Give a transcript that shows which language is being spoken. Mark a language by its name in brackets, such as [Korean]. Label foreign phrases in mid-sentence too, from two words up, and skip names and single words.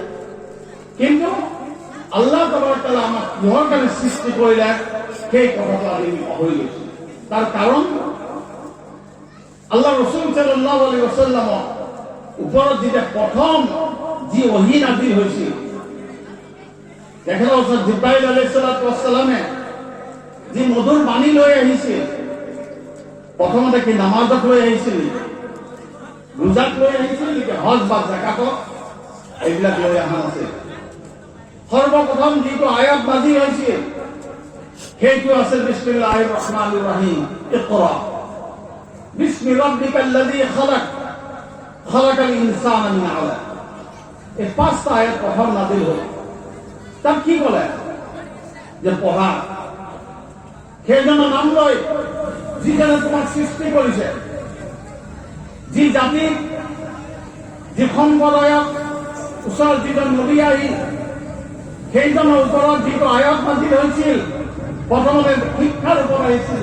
[Assamese] কিন্তু আল্লাহ তাবাৰক তাআলা আমাক কিহৰ কাৰণে সৃষ্টি কৰিলে সেই কথাটো আমি পাহৰি গৈছো। তাৰ কাৰণ আল্লাহ ৰসুল [Arabic] صلى الله عليه وسلم [Assamese] ওপৰত যেতিয়া প্ৰথম যি ওহী নাজিল হৈছিল, তেখেতৰ ওচৰত জিব্ৰাইল [Arabic] عليه الصلاة والسلام [Assamese] যি মধুৰ বাণী লৈ আহিছিল, প্ৰথমতে কি নামাজত লৈ আহিছিল নেকি, ৰোজাত লৈ আহিছিল নেকি, হজ বা যাকাতত এইবিলাক লৈ অহা নাছিল। সৰ্বপ্ৰথম যিটো আয়াত নাজিল হৈছিল সেইটো আছিল [Arabic] بسم الله الرحمن الرحيم اقرأ باسم ربك الذي خلق خلق الإنسان من علق. [Assamese] এই পাঁচটা আয়াত প্ৰথম নাজিল হ'ল। তাত কি ক'লে যে পঢ়া, সেইজনৰ নাম লৈ যিজনে তোমাক সৃষ্টি কৰিছে, যি জাতি, যি সম্প্ৰদায়ক ওচৰত যিজন নবী আহিল, সেইজনৰ ওপৰত যিটো আয়াত নাজিল হৈছিল, প্ৰথমতে শিক্ষাৰ ওপৰত আহিছিল।